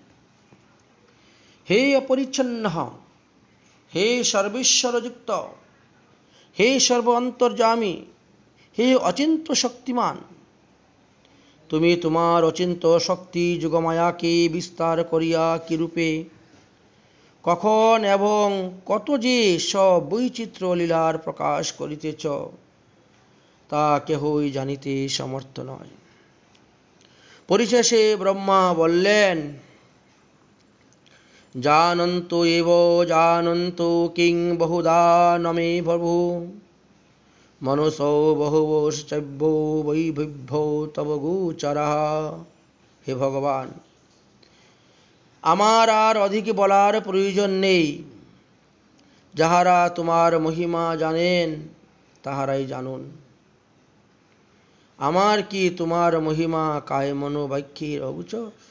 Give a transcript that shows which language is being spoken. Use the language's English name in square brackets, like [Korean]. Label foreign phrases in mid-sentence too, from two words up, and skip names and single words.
[Bangla] হে অপরিচ্ছন্ন, হে সর্বেশ্বরযুক্ত, হে সর্ব অন্তর্যামী, হে অচিন্ত শক্তিমান, তুমি তোমার অচিন্ত শক্তি যোগমায়াকে বিস্তার করিয়া কিরূপে, কখন এবং কত যে সব বৈচিত্র্য লীলার প্রকাশ করিতেছ, তা কেহই জানিতে সমর্থ নয়। পরিশেষে ব্রহ্মা বললেন, [Sanskrit] जानन्तो एव जानन्तो किं बहुधा न मे प्रभु मनुषो बहुवोश्चैभ्यो वैभिभ्यो तव गोचरः। [Bangla] হে ভগবান, আমার আর অধিক বলার প্রয়োজন নেই। যাহারা তোমার মহিমা জানেন তাহারাই জানুন। আমার কি তোমার মহিমা কায় মনো বাক্যের অগোচর?